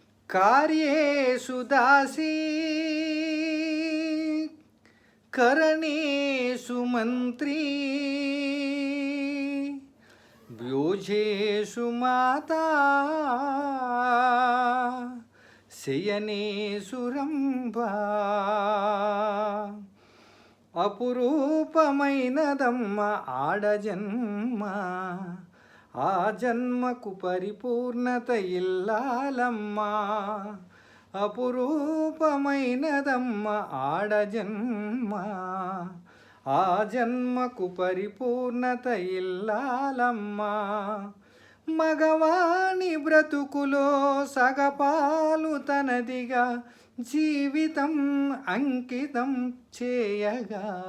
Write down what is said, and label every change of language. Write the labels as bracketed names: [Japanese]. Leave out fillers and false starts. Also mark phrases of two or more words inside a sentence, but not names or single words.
[Sanskrit] कार्येषु दासी करणेषु मन्त्री व्योजेषु माता शयनेषु रम्भा [Telugu] అపురూపమైనదమ్మ ఆడజన్మ ఆ జన్మకు పరిపూర్ణత ఇల్లాలమ్మ అపురూపమైనదమ్మ ఆడజన్మ ఆ జన్మకు పరిపూర్ణత ఇల్లాలమ్మ మగవాణి బ్రతుకులో సగపాలు తనదిగా జీవితం అంకితం చేయగా